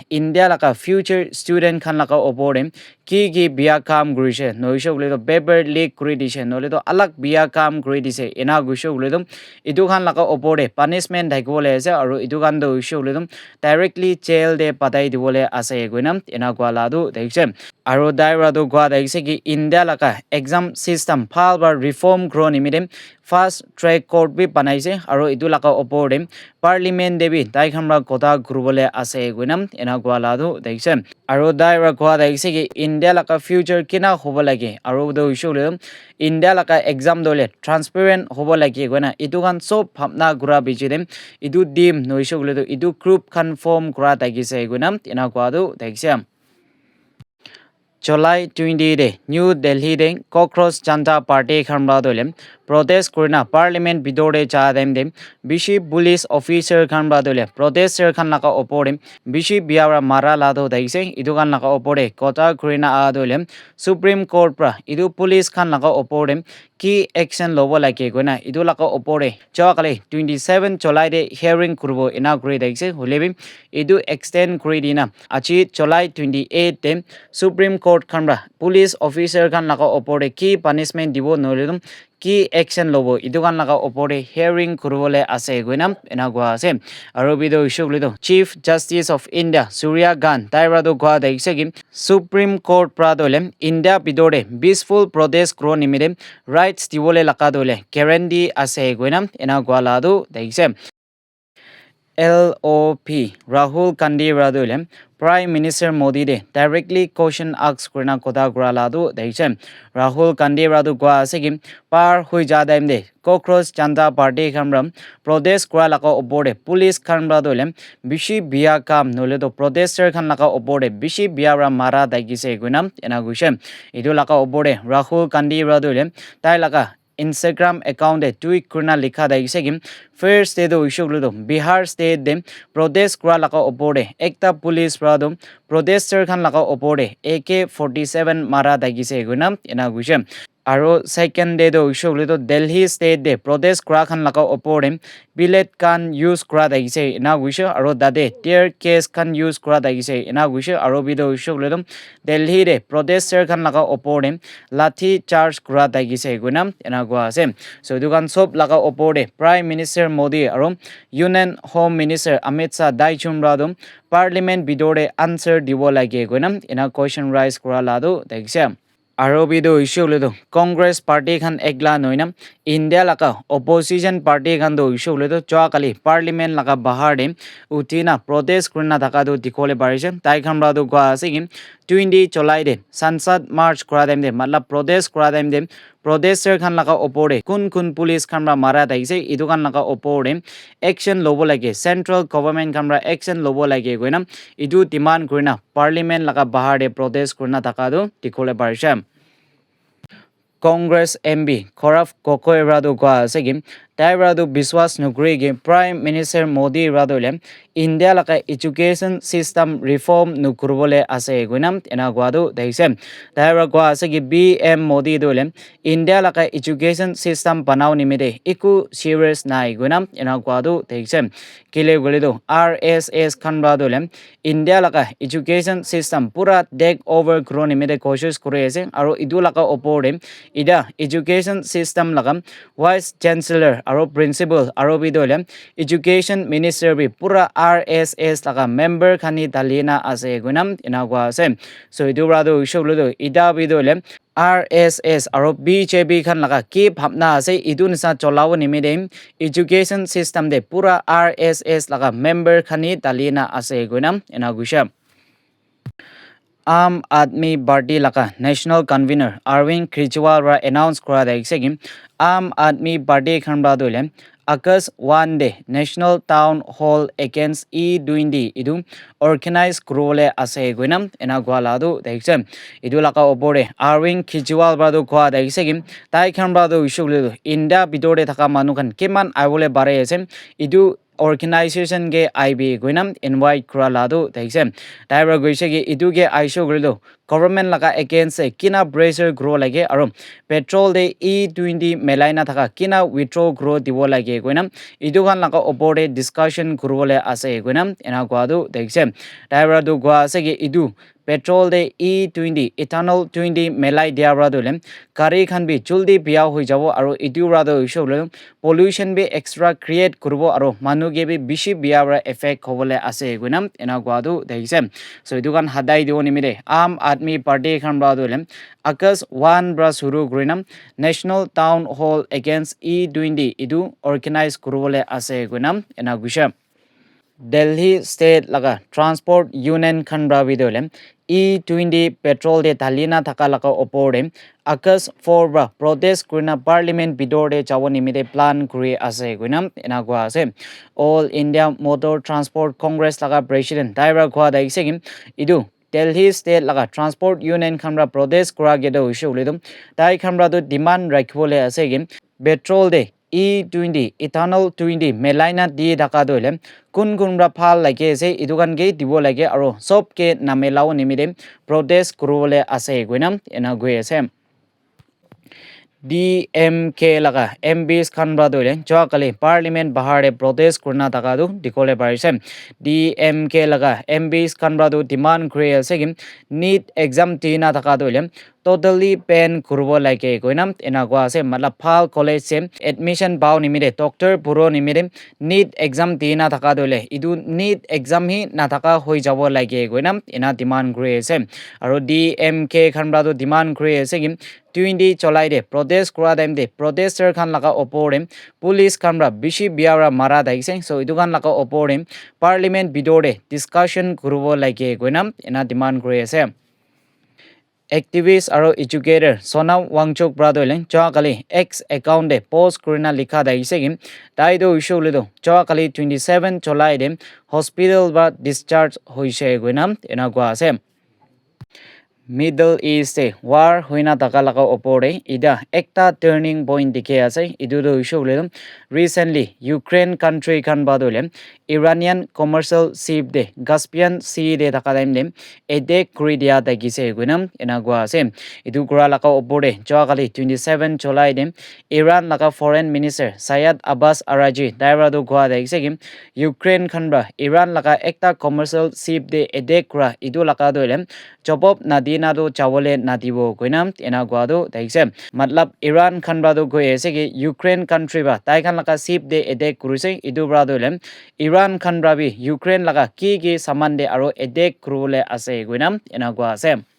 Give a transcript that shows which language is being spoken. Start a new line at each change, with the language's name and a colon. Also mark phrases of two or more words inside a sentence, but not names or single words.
Rabha: India laka
English: future student
Rabha: khan laka opore ki biya kam grise noisho le do
English: paper leak
Rabha: kuri dise nole do alak biya kam kuri dise ena gusho le do idu khan laka opore punishment daigole ase aro idu kan do issue le do
English: directly jail
Rabha: de patai dibole ase goinam ena gwala do daise aro daira do gwa daise ki India laka
English: exam system
Rabha: phal bar reform grown imidem
English: fast track court
Rabha: bi banaise aro idu laka opore parliament debi dai khamra kota grubole ase goinam ena gwala do daise aro daira gwa daise ki India laka future kina hobo lage aro do issue le India laka exam dole transparent hobo lage goina idu kan sob bhapna gura bijidem idu dim no issue le idu
English: group conform
Rabha: gura dagise goinam ena gwa do daise July 20 de New Delhi de Cockroach Janta Party khamra dolem protest kurna parliament bidore cha dem bishi
English: police officer
Rabha: khamra dole protester khan laka opore bishi biara mara lado daise idu kan laka opore kota kurina a dole Supreme Court pra idu police khan laka opore ki action lobo lake gona idu laka opore chakale 27 July de hearing kurbo inaugurate daise hulebi idu extend kuridina achi July 28 de Supreme Court khamra
English: police officer
Rabha: khan laka opore ki punishment dibo noledum ki action lobo idu kan laga opore hearing kurwole ase goinam ena gwa ase aro bido issue lido Chief Justice of India Surya Kant taira do gwa daisegim Supreme Court pradole India bidore
English: peaceful protest
Rabha: grow nimide rights diwole laka dole guarantee ase goinam ena gwa lado daise LOP Rahul Gandhi radule Prime Minister Modi de directly
English: question asks
Rabha: kurna koda graladu daise Rahul Gandhi radu gwa segim par hui jadaim de Cockroach Janta Party khamram protest kura laka opore police khamra dole bishi biya kam nole do protester khan laka opore bishi biara mara daigise gunam ena gushem idu laka opore Rahul Gandhi radule tai laka
English: Instagram account
Rabha: de tweet kurna likha daise gi
English: first day
Rabha: do issue lo Bihar state de protest kura laka opor de ekta police pra do protester khan laka opor de AK-47 mara dagise guina ena guise aro
English: second day
Rabha: do issue lo Delhi state de protest kura khan laka opor de billet kan use kura daise ena guise aro dade
English: tear case
Rabha: kan use kura daise ena guise aro bido issue lo Delhi de protester khan laka opor de lathi charge kura daise guina ena gua ase so dukan sob laka opor de Prime Minister Modi aro Union Home Minister Amit Shah daichum radum Parliament bidore answer dibo lage guina ena
English: question rise
Rabha: kura lado daise aro bido issue ledo Congress party khan egla noina India laka
English: opposition party
Rabha: khan do issue ledo choa kali parliament laka bahar de utina protest kurna thaka do dikole barise tai khan ra do gwa ase gi 20 cholai de sansad march kura dem de matlab protest kura dem de protester khan laka opor de kun police khan ra mara daise idu khan laka opor de action lobo lage
English: central government
Rabha: khan ra action lobo lage goina idu demand kurna parliament laka bahar de protest kurna thaka do dikole barise Congress MB Koraf Kokoi Radu Gwa Segim Tai Radu Biswas Nugrigi Prime Minister Modi Radole India laka
English: education system reform
Rabha: nukurbole ase guinam ena gwadu daise Tai Ragwa Segi BM Modi dole India laka
English: education system
Rabha: banau nimide iku serious nai guinam ena gwadu daise kile gulido RSS khanra dole India laka
English: education system
Rabha: pura
English: take over
Rabha: grow nimide koshish kore ase aro idu laka opore ida education system lagam
English: vice chancellor
Rabha: aro principal aro bidole
English: education minister
Rabha: bi pura RSS laga member khani dalina ase gunam inagwa ase so idu rado shogludo ida bidole RSS aro BJP khan laga ki bhapna ase idun sa cholaw nimide
English: education system
Rabha: de pura RSS laga member khani dalina ase gunam inagusha Aam Aadmi Party laka
English: national convener
Rabha: Arvind Kejriwal ra announce kora daise gi Aam Aadmi Party khanba dole August 1 day
English: national town hall against E20
Rabha: idu organize krole ase guinam ena gwala do daise idu laka opore Arvind Kejriwal ba do kwa daise gi tai khanba do issue le India bidore thaka manu khan keman aibole bare ase idu organization ge IB guinam invite kura lado daise daiba goise ge idu ge aisho grido government laka against kina bracer grow lage aro petrol de E20 melaina thaka kina withdraw grow dibo lage guinam idu kan laka opore discussion kurwole ase guinam ena gwadu daise daiba do gwa ase ge idu petrol de E20 ethanol 20 melai dia radole gari khan bi juldi biya hoi jabo aro idu rado issue le pollution be
English: extra create
Rabha: kurbo aro manu ge bi bishi biya ra effect hobole ase guinam ena gwadu daise so idu kan hadai dio nimide Aam Aadmi Party khan radole August 1 bra suru guinam
English: national town hall against E20
Rabha: idu organize kurbole ase guinam ena gusha Delhi state laga transport union khanra bidole E20 petrol de dalina thaka laka opore August 4 bra protest kurna parliament bidore chawoni mide plan kuri ase guinam ena gwa ase all India motor transport congress laga president daira gwa daise gim idu Delhi state laga
English: transport union
Rabha: khamra protest kura gedo issue lidum dai khamra do demand rakhbole ase gim petrol de E20 ethanol 20 melaina di dhaka dole kun ra phal lage ase idukan ge dibo lage aro sob ke namelaw nimide protest kurole ase guinam ena goi ase DMK laga MPs khanba dole chakali parliament bahar de protest kurna taka du dikole parise DMK laga MPs khanba du demand kre ase gim NEET exam tina taka dole
English: totally pen
Rabha: kurbo lage goinam ena gwa ase matlab phal college se admission baw nimide doctor puro nimide NEET exam tina thaka dole idu NEET exam hi na thaka hoi jabo lage goinam ena demand kre ase aro DMK khanba du demand kre ase gim 20 cholai de protest kura dem de protester khan laga opore police khamra bishi biara mara daise so idu khan laga opore parliament bidore discussion kurbo lage goinam ena demand kre ase activist aro educator Sonam Wangchuk brother len chakali X account de post kurina likha daise gim daido issue ledo chakali 27 cholai de hospital ba discharge hoise goinam ena gwa ase Middle East war hoina taka laka opore ida ekta turning point dikhe ase idu do issue le recently Ukraine country kan badole Iranian
English: commercial ship
Rabha: de Caspian Sea de taka time dem ede Korea da gise gunam enagwa ase idu kura laka opore joakali 27 July dem Iran laka
English: foreign minister
Rabha: Sayed Abbas Araji daira do gwa da gise Ukraine kanbra Iran laka ekta
English: commercial ship
Rabha: de ede kura idu laka do le jobop nadina do chawole nadibo goinam enagwa do daise matlab Iran kanbra do goye ase ki Ukraine country ba tai kan laka ship de ede kuruse idu bra do lem Iran kanbra bi Ukraine laka ki saman de aro ede kurule ase goinam enagwa ase